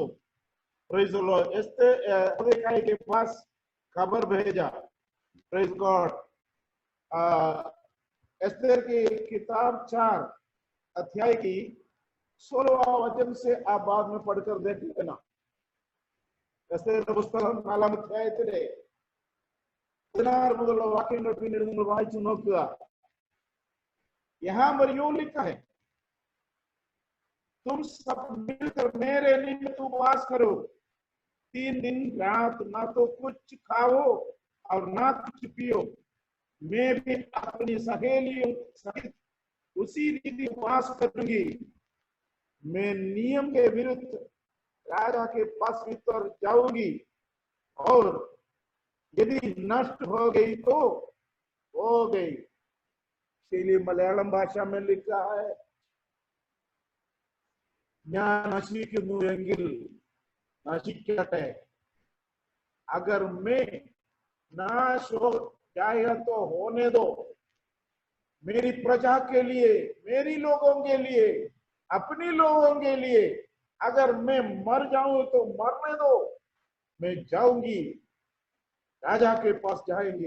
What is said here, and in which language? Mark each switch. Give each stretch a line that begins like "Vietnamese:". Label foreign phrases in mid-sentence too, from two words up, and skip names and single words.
English: Praise the Lord.
Hindi: एस्तेर के पास खबर भेजा।
English: Praise God.
Hindi: एस्तेर की किताब 4 अध्याय की 16वां वचन से आप बाद में पढ़कर देख लेना।
Malayalam: എസ്തേറിന്റെ പുസ്തകം 4-ാം അധ്യായത്തിലെ 16 മുതലുള്ള വാക്യങ്ങൾ പിന്നീട് നിങ്ങൾ വായിച്ചു നോക്കുക.
Hindi: यहाँ पर यूं लिखा है, तुम सब मिलकर मेरे निमित्त उपवास करो, 3 दिन रात ना तो कुछ खाओ और ना कुछ पियो। मैं भी अपनी सहेलियों सहित उसी रीति उपवास करूंगी। मैं नियम के विरुद्ध राजा के पास भीतर जाऊंगी, और यदि नष्ट हो गई तो हो गई। इसीलिए मलयालम भाषा में लिखा है,
Malayalam: ഞാൻ നശിക്കുന്നുവെങ്കിൽ നശിക്കട്ടെ,
Hindi: अगर मैं नाश हो जाएगा तो होने दो। मेरी प्रजा के लिए, मेरी लोगों के लिए, अपनी लोगों के लिए अगर मैं मर जाऊं तो मरने दो। मैं जाऊंगी, राजा के पास जाएंगे।